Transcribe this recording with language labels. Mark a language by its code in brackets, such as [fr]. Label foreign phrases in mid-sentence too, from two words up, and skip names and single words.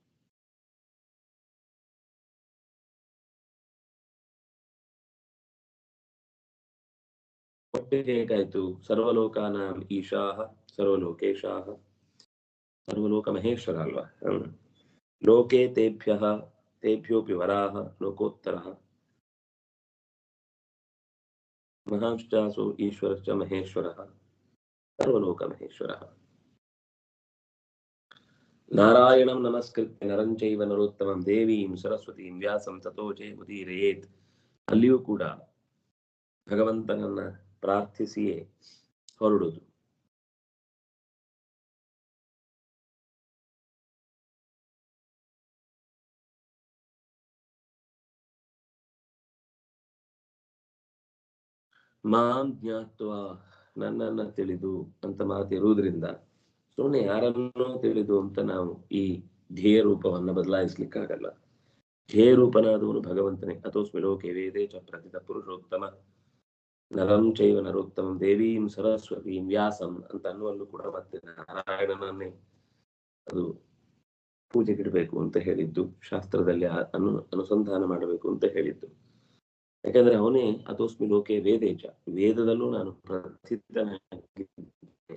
[kn] ಒಟ್ಟೆ ಹೇಗಾಯ್ತು? [sa] ಸರ್ವಲೋಕಾನಾಂ ಈಶಾಹ ಸರ್ವಲೋಕೇಶಾಹ, ಸರ್ವಲೋಕ ಮಹೇಶ್ವರ ಅಲ್ವಾ. ಲೋಕೆ ತೇಭ್ಯೋಪಿ ವರಾಹ ಲೋಕೋತ್ತರಃ ಮಹಾಂಶ್ಚಾಸು ಈಶ್ವರಶ್ಚ ಮಹೇಶ್ವರಃ ಸರ್ವಲೋಕ ಮಹೇಶ್ವರಃ. ನಾರಾಯಣಂ ನಮಸ್ಕೃತ್ಯ ನರಂ ಚೈವ ನರೋತ್ತಮಂ ದೇವೀಂ ಸರಸ್ವತೀಂ ವ್ಯಾಸಂ ತತೋ ಜಯಮುದೀರಯೇತ್. [kn] ಅಲ್ಲಿಯೂ ಕೂಡ ಭಗವಂತನನ್ನ ಪ್ರಾರ್ಥಿಸಿಯೇ ಹೊರಡುದು. [sa] ಮಾಂ ಜ್ಞಾತ್ವಾ, [kn] ನನ್ನನ್ನ ತಿಳಿದು ಅಂತ ಮಾತಿರುವುದರಿಂದ ಸುಮ್ಮನೆ ಯಾರನ್ನೋ ತಿಳಿದು ಅಂತ ನಾವು ಈ ಧ್ಯೇಯ ರೂಪವನ್ನ ಬದಲಾಯಿಸ್ಲಿಕ್ಕಾಗಲ್ಲ. ಧ್ಯೇಯ ರೂಪನಾದವನು ಭಗವಂತನೇ. [sa] ಅಥೋಸ್ಮಿ ಲೋಕೆ ವೇದೇ ಚ ಪ್ರಥಿತ ಪುರುಷೋತ್ತಮ ನರಂ ಚೈವ ನರೋತ್ತಮಂ ದೇವೀಂ ಸರಸ್ವತೀಂ ವ್ಯಾಸಂ [kn] ಅಂತ ಅನ್ನುವಲ್ಲೂ ಕೂಡ ಮತ್ತೆ ನಾರಾಯಣನನ್ನೇ ಅದು ಪೂಜೆಗಿಡಬೇಕು ಅಂತ ಹೇಳಿದ್ದು, ಶಾಸ್ತ್ರದಲ್ಲಿ ಅನುಸಂಧಾನ ಮಾಡಬೇಕು ಅಂತ ಹೇಳಿದ್ದು. ಯಾಕಂದ್ರೆ ಅವನೇ [sa] ಅಥೋಸ್ಮಿ ಲೋಕೆ ವೇದೇಚ, [kn] ವೇದದಲ್ಲೂ ನಾನು ಪ್ರಥಿತನಾಗಿದ್ದೇನೆ.